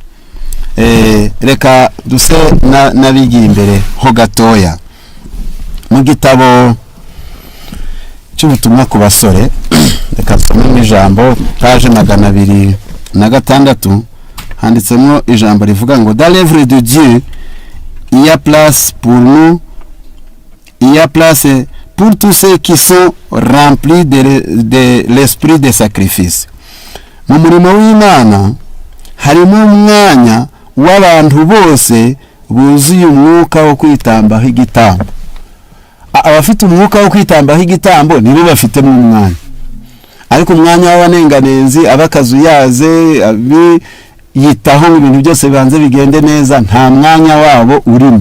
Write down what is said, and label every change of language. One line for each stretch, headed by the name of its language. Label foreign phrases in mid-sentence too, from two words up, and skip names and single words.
Kinyarwanda: Reka duse nabigiye imbere ho gatoya mu gitabo cy'ubutumwa ku basore. Reka tusome ijambo page 206 handitsemo ijambo rivuga ngo
French: dans l'œuvre de Dieu il y a place pour nous, il y a place pour tous ceux qui sont remplis de l'esprit de sacrifice.
Kinyarwanda: Mu murimo w'Imana harimo umwanya w'abantu bose buzuye umwuka wo kwitambaho igitambo. Abafite umwuka wo kwitambaho igitambo nibo bafite mu mwanya, ariko umwanya w'abanenganenzi abakazuyaze yitaho ibintu byose bibanze bigende neza, nta mwanya wabo urimo.